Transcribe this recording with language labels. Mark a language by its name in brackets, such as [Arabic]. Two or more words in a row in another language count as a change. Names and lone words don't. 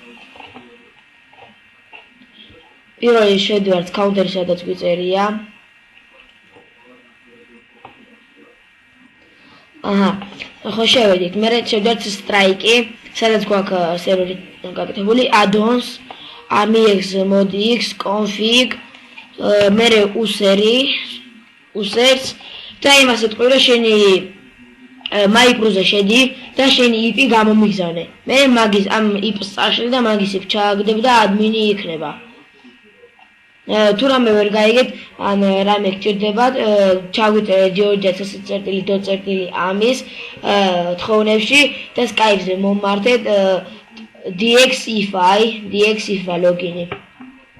[Georgian] პირველი შევდივართ counter-ში, სადაც გვიწერია. ხო შევედით, მერე შევდივართ strike-ი, სადაც გვაქვს სერვერი გაკეთებული, [English] add-ons, AmiX, ModX, config, [Georgian] მერე users და იმას ეთქვი, რომ შენი MyPro-ზე შედი და შენი IP გამომიგზავნე. მე მაგის ამ IP-ს წაშლი და მაგის IP ჩააგდებ და admin-ი იქნება. თუ რამე ვერ გაიგეთ, ან რამე გჭირდებათ, ჩაგვიწერეთ georgia.amis თხოვნებში და Skype-ზე მომმართეთ DXIFI login-ი.